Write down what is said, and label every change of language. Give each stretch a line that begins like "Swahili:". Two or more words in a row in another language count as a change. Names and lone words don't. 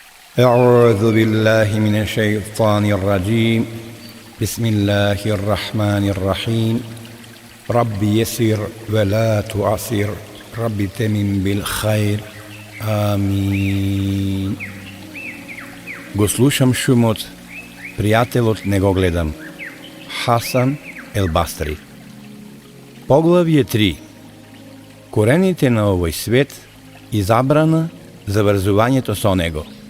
Arabic: أعوذ بالله من الشيطان الرجيم بسم الله الرحمن الرحيم رب يسر ولا تعسر رب تمم بالخير آمين.
Macedonian: Го слушам шумот, пријателот не го гледам. Хасан ел Бастри. Поглавје 3. Корените на овој свет и забрана за врзувањето со него.